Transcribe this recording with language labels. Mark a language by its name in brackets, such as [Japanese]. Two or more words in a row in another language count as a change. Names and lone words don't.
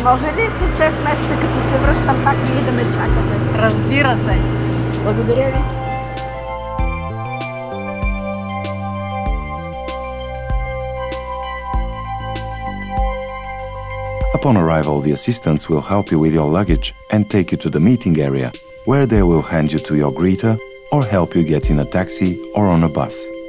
[Bulgarian] Може ли след 6 месеца, като се връщам, пак вие да ме чакате? Разбира се. Благодаря ви. [English] Upon arrival, the assistants will help you with your luggage and take you to the meeting area, where they will hand you to your greeter or help you get in a taxi or on a bus.